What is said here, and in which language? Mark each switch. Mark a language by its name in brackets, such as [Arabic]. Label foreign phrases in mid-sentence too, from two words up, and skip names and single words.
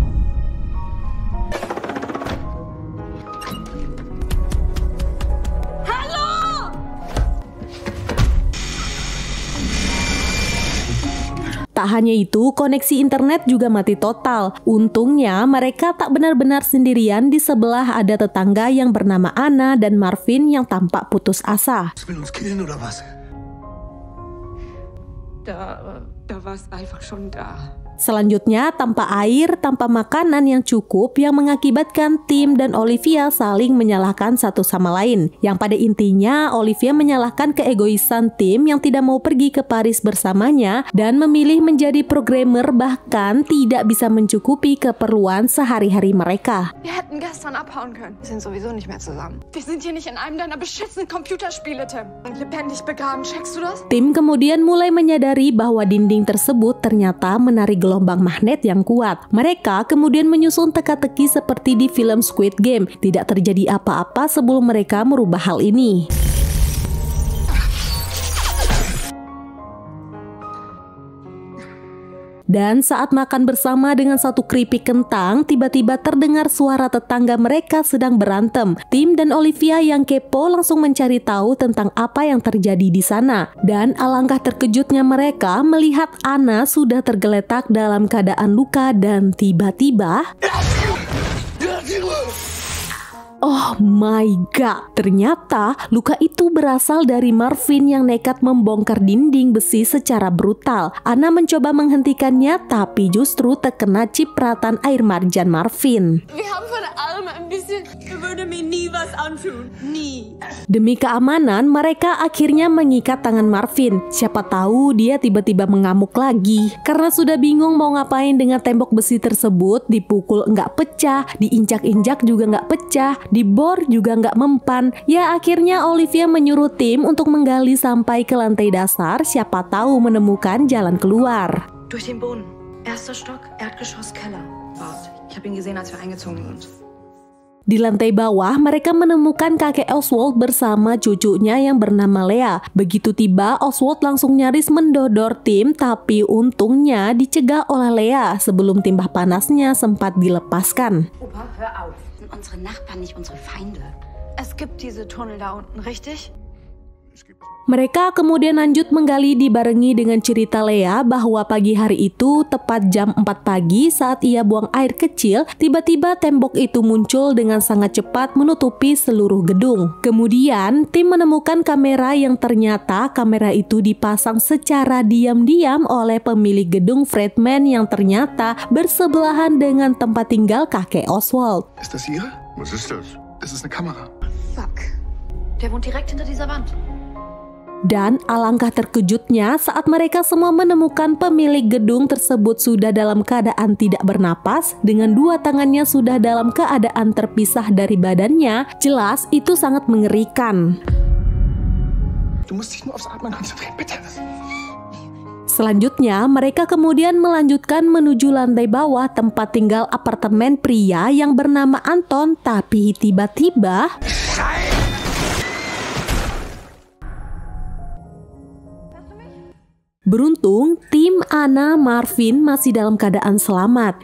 [Indonesian] Tak hanya itu, koneksi internet juga mati total. Untungnya mereka tak benar-benar sendirian, di sebelah ada tetangga yang bernama Anna dan Marvin yang tampak putus asa. [German] Da war's einfach schon da. [Indonesian] Selanjutnya, tanpa air, tanpa makanan yang cukup yang mengakibatkan Tim dan Olivia saling menyalahkan satu sama lain. Yang pada intinya, Olivia menyalahkan keegoisan Tim yang tidak mau pergi ke Paris bersamanya dan memilih menjadi programmer bahkan tidak bisa mencukupi keperluan sehari-hari mereka. [German] Wir hätten gestern abhauen können. Wir sind sowieso nicht mehr zusammen. Wir sind hier nicht in einem deiner beschissenen Computerspiele, Tim. Und lebendig begraben, checkst du das? [Indonesian] Tim kemudian mulai menyadari bahwa dinding tersebut ternyata menarik gelombang magnet yang kuat. Mereka kemudian menyusun teka-teki seperti di film Squid Game. Tidak terjadi apa-apa sebelum mereka merubah hal ini. Dan saat makan bersama dengan satu keripik kentang, tiba-tiba terdengar suara tetangga mereka sedang berantem. Tim dan Olivia yang kepo langsung mencari tahu tentang apa yang terjadi di sana. Dan alangkah terkejutnya mereka melihat Anna sudah tergeletak dalam keadaan luka dan tiba-tiba... [English] Oh my god, [Indonesian] ternyata luka itu berasal dari Marvin yang nekat membongkar dinding besi secara brutal. Anna mencoba menghentikannya tapi justru terkena cipratan air marjan Marvin. [German] Wir haben von allem ein bisschen. Würde mir nie was antun. Nie. [Indonesian] Demi keamanan, mereka akhirnya mengikat tangan Marvin. Siapa tahu dia tiba-tiba mengamuk lagi. Karena sudah bingung mau ngapain dengan tembok besi tersebut, dipukul nggak pecah, diinjak-injak juga nggak pecah, dibor juga nggak mempan. Ya akhirnya Olivia menyuruh Tim untuk menggali sampai ke lantai dasar, siapa tahu menemukan jalan keluar. [German] Durch den Boden. Erster Stock, Erdgeschoss, Keller. Warte, ich habe ihn gesehen, als wir eingezogen sind. [Indonesian] Di lantai bawah, mereka menemukan kakek Oswald bersama cucunya yang bernama Lea. Begitu tiba, Oswald langsung nyaris mendodor Tim, tapi untungnya dicegah oleh Lea sebelum timah panasnya sempat dilepaskan. [German] Opa, hör auf. Sind unsere Nachbarn nicht unsere Feinde? Es gibt diese Tunnel da unten, richtig? [Indonesian] Mereka kemudian lanjut menggali dibarengi dengan cerita Lea bahwa pagi hari itu tepat jam 4 pagi saat ia buang air kecil, tiba-tiba tembok itu muncul dengan sangat cepat menutupi seluruh gedung. Kemudian tim menemukan kamera yang ternyata kamera itu dipasang secara diam-diam oleh pemilik gedung Friedman yang ternyata bersebelahan dengan tempat tinggal kakek Oswald. [German] Ist das hier? Was ist das? Das ist eine Kamera. Fuck. Der wohnt direkt hinter dieser Wand. [Indonesian] Dan alangkah terkejutnya saat mereka semua menemukan pemilik gedung tersebut sudah dalam keadaan tidak bernapas dengan dua tangannya sudah dalam keadaan terpisah dari badannya. Jelas itu sangat mengerikan. [German] Du musst dich nur aufs Atmen konzentrieren, bitte. [Indonesian] Selanjutnya, mereka kemudian melanjutkan menuju lantai bawah tempat tinggal apartemen pria yang bernama Anton, tapi tiba-tiba beruntung, tim Anna Marvin masih dalam keadaan selamat.